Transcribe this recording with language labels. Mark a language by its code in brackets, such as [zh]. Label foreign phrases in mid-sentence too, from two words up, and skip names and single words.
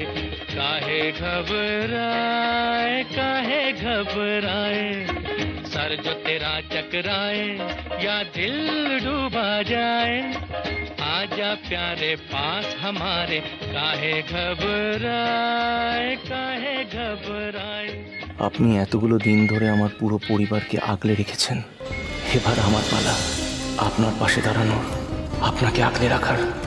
[hi] काहे घबराए, काहे घबराए। सर जो तेरा चकराए या दिल डूबा जाए, आजा प्यारे पास हमारे, काहे घबराए, काहे घबराए। [bn] আপনি এতগুলো দিন ধরে আমার পুরো পরিবারকে আগলে রেখেছেন, এবার আমার পালা আপনার পাশে দাঁড়ানোর, আপনাকে আগলে রাখার।